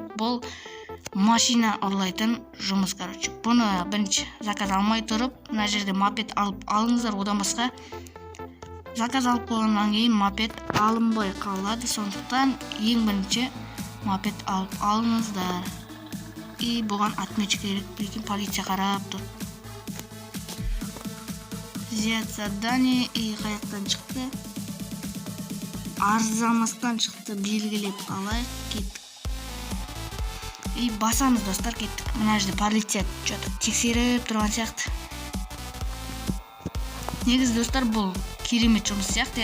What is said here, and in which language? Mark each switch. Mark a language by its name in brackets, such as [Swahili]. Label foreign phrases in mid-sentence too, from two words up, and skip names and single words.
[Kazakh] Бұл машина ұрлайтын жұмыс. Бұны бірінші заказ алмай тұрып, мына жерде мопед алып алыңыздар. Одан басқа заказ алып қойғаннан кейін мопед алынбай қалады. Сондықтан ең бірінші мопед алып алыңыздар. И бұған отмечка керек, lekin полиция қарап тұр. [Russian] Взять задание и [Kazakh] қаяқтан шықты? Арзамастан шықты, белгілеп алайық, кеттік. И басамыз достар, кеттік. Мына жерде полиция тексеріп тұрған сияқты. Негіз достар, бұл керемет жұмыс сияқты.